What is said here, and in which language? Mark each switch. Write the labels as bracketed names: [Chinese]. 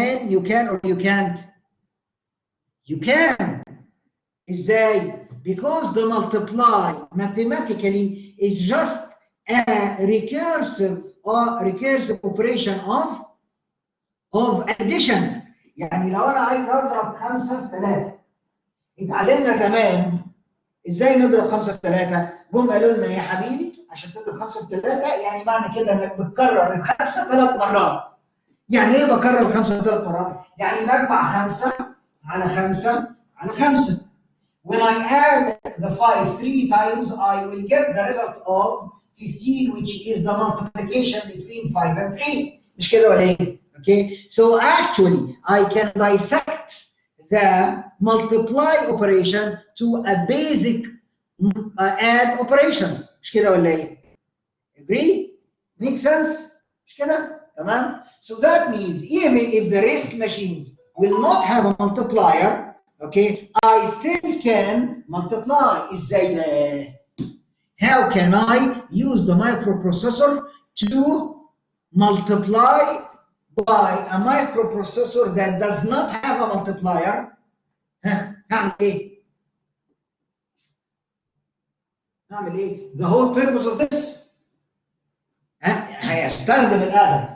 [English] You can or you can't? You can. [Arabic] ازاy? [English] Because the multiply mathematically is just a recursive operation of addition. [Arabic] يعني لو انا عايز اضرب 5 في 3 اتعلمنا زمان ازاي نضرب 5 في 3. جم قالوا لنا يا حبيبي عشان تضرب 5 في 3 يعني معنى كده انك بتكرر الخمسه 3 مرات. يعني ايه بكرر الخمسه 3 مرات؟ يعني بجمع 5 على 5 على 5. [English] When I add the 5 3 times, I will get the result of 15, which is the multiplication between 5 and 3. [Arabic] مش كده ولا ايه؟ [English] Okay, so actually I can dissect the multiply operation to a basic add operations. [Arabic] مش كده ولا ايه؟ [English] Agree? Make sense? [Arabic] مش كده؟ تمام؟ [English] So that means even if the RISC machines will not have a multiplier, okay, I still can multiply. [Arabic] ازاي ده؟ [English] how can I use the microprocessor to multiply by a microprocessor that does not have a multiplier. [Arabic] هعمل ايه؟ هعمل ايه؟ [English] The whole purpose of this [Arabic] هيستخدم الادر.